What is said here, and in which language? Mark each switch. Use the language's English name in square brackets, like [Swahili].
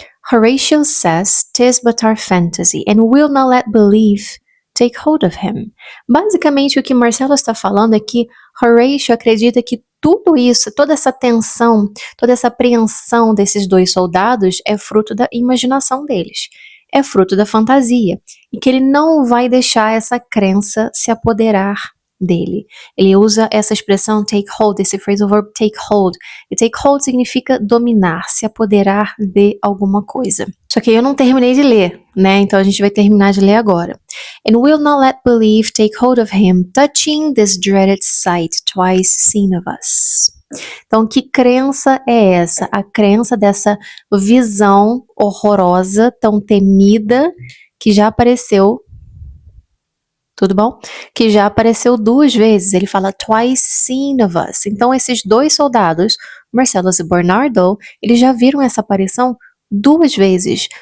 [English] Horatio says, 'tis but our fantasy, and will not let belief take hold of him. [Portuguese] Basicamente, o que Marcellus está falando é que Horatio acredita que tudo isso, toda essa tensão, toda essa apreensão desses 2 soldados é fruto da imaginação deles. É fruto da fantasia, e que ele não vai deixar essa crença se apoderar dele. Ele usa essa expressão take hold, esse phrasal verb take hold. E take hold significa dominar, se apoderar de alguma coisa. Só que eu não terminei de ler, né? Então a gente vai terminar de ler agora. [English] And will not let belief take hold of him, touching this dreaded sight twice seen of us. [Portuguese] Então, que crença é essa? A crença dessa visão horrorosa, tão temida, que já apareceu, tudo bom? Que já apareceu 2 vezes. Ele fala [English] twice seen of us. [Portuguese] Então, esses 2 soldados, Marcellus e Bernardo, eles já viram essa aparição 2 vezes.